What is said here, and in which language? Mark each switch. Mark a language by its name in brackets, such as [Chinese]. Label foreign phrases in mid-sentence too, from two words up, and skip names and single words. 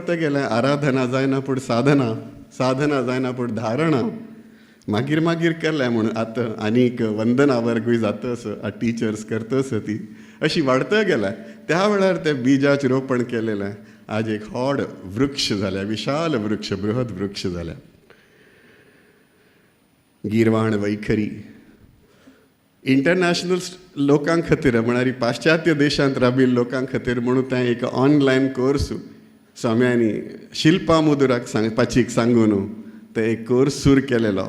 [Konkani] आराधना जायना पूण साधना साधना जायना पूण धारणा मागीर मागीर केलें म्हणून आतां आनीक वंदना वर्गूय जातस टिचर्स करतस ती अशी वाडत गेल्या. त्या वेळार ते बिजाचें रोपण केलेलें आज एक व्हड वृक्ष जाल्या, विशाल वृक्ष, बृहद वृक्ष जाल्या. गिरवाण वैखरी इंटरनॅशनल लोकां खातीर म्हळ्यार पाश्चात्य देशांत राबिल्ल्या लोकां खातीर म्हणून तें एक ऑनलायन कोर्स स्वाम्यांनी शिल्पा मुदुराक सांगपाचीक सांगून ते एक कोर्स सुरू केलेलो.